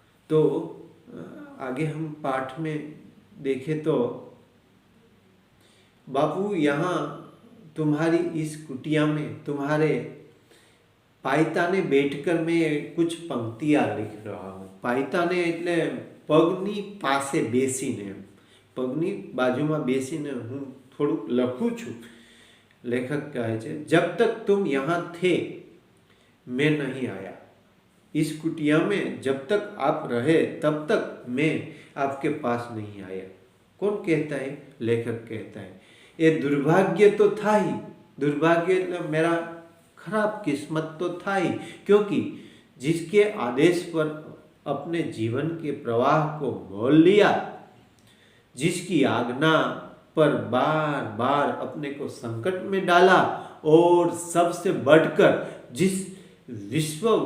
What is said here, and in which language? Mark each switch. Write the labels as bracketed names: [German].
[Hindi] तो आगे हम पाठ में देखें तो बापू, यहाँ तुम्हारी इस कुटिया में तुम्हारे पायताने बैठकर मैं कुछ पंक्तियां लिख रहा हूँ। [Gujarati] पायताने એટલે પગની પાસે બેસીને, પગની બાજુમાં બેસીને હું થોડુંક લખું છું। लेखक कहे छे, [Hindi] जब तक तुम यहाँ थे मैं नहीं आया। इस कुटिया में जब तक आप रहे तब तक मैं आपके पास नहीं आया। कौन कहता है? लेखक कहता है। ये दुर्भाग्य तो था ही। दुर्भाग्य मेरा खराब किस्मत तो था ही, क्योंकि जिसके आदेश पर अपने जीवन के प्रवाह को मोल लिया, जिसकी आज्ञा पर बार बार अपने को संकट में डाला और सबसे बढ़कर जिस